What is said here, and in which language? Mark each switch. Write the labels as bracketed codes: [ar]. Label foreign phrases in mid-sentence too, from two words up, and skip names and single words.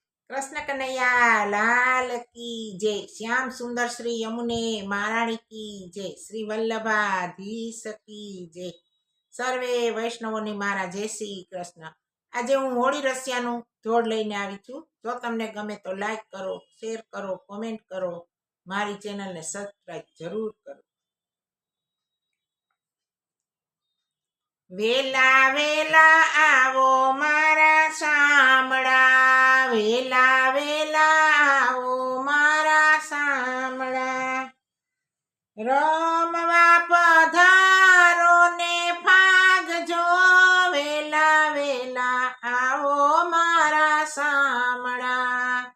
[hi] कृष्ण कन्हैया लाल की जय। श्याम सुंदर श्री यमुने महाराणी की जय। श्री वल्लभाधीश की जय। [gu] સર્વે વૈષ્ણવોને મારા જય શ્રી કૃષ્ણ। આજે હું હોળી રસિયાનું જોડ લઈને આવી છું। જો તમને ગમે તો લાઈક કરો, શેર કરો, કોમેન્ટ કરો, મારી ચેનલને સબસ્ક્રાઈબ જરૂર કરો। વેલા વેલા આવો મારા શામળા, વેલા વેલા આવો મારા શામળા, રમવા પધારો ને ફાગજો, વેલા વેલા આવો મારા શામળા,